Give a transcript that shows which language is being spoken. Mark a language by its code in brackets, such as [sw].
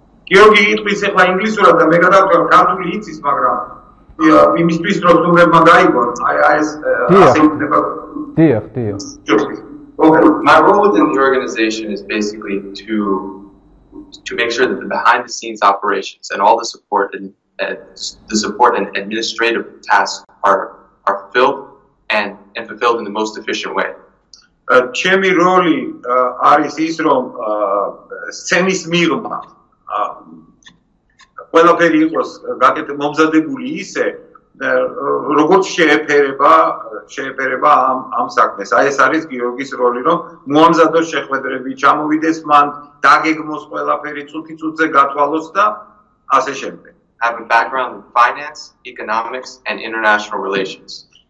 [ka] გიორგი იტყვის ახლა ინგლისურად და მე გადავწყვეტ ქართული იცის, მაგრამ იმისთვის რომ სტუმრებმა გაიგონ, ეს ასე იქნება. დიახ. [en] Okay. My role within the organization is basically to make sure that the behind-the-scenes operations and all the support and administrative tasks are filled and fulfilled in the most efficient way. [ka] ჩემი როლი არის ის, რომ სცენის მიღმა ყველაფერი იყოს მომზადებული ისე, როგორც შეეფერება ამ საქმეს. აი ეს არის გიორგის როლი, რომ მოამზადოს შეხვედრები, ჩამოვიდეს მან, დაგეგმოს ყველაფერი, წუთი-წუთზე გათვალოს და ასე შემდეგ. [en] I have a background in finance, economics and international relations.